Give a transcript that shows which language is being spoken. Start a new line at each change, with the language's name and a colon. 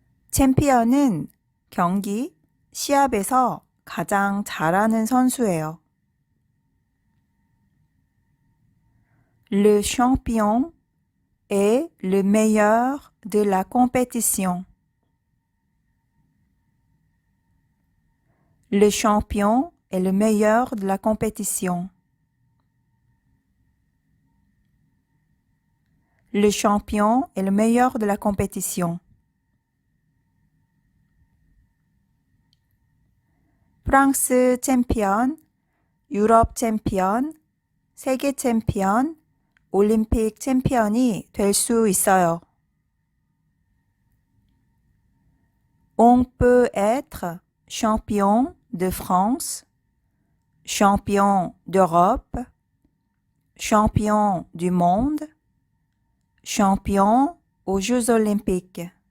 Korean: 챔피언은 경기, 시합에서 가장 잘하는 선수예요.
French: Le champion est le meilleur de la compétition. Le champion est le meilleur de la compétition. Le champion est le meilleur de la compétition.
Korean: 프랑스 챔피언, 유럽 챔피언, 세계 챔피언, 올림픽 챔피언이 될 수 있어요.
French: On peut être champion de France, champion d'Europe, champion du monde, champion aux Jeux olympiques.